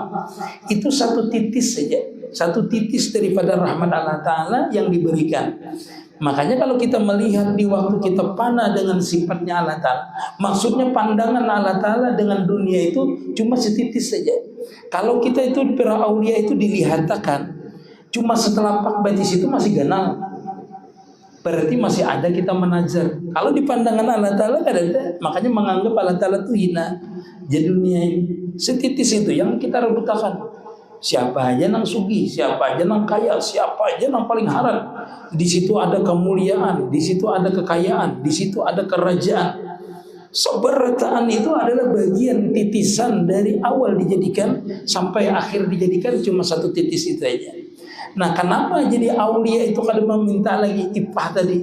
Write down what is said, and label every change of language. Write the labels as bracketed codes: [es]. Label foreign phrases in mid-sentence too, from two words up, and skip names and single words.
[id] Itu satu titis saja, satu titis daripada rahmat Allah Ta'ala yang diberikan. Makanya kalau kita melihat di waktu kita fana dengan sifatnya Allah Ta'ala, maksudnya pandangan Allah Ta'ala dengan dunia itu cuma setitis saja. [bjn] Kalau kita itu para aulia itu dilihatkan cuma setelapak batis itu masih ganal, berarti masih ada kita menazar. [id] Kalau di pandangan Allah Ta'ala kan ada, makanya menganggap Allah Ta'ala itu hina. Jadi dunia ini setitis itu yang kita rebutakan. [bjn] Siapa aja nang sugi, siapa aja nang kaya, siapa aja nang paling haram. [id] Di situ ada kemuliaan, di situ ada kekayaan, di situ ada kerajaan. Seberataan itu adalah bagian titisan dari awal dijadikan sampai akhir dijadikan cuma satu titis itu aja. [bjn] Nah, kenapa jadi aulia itu kalau meminta lagi ipah tadi?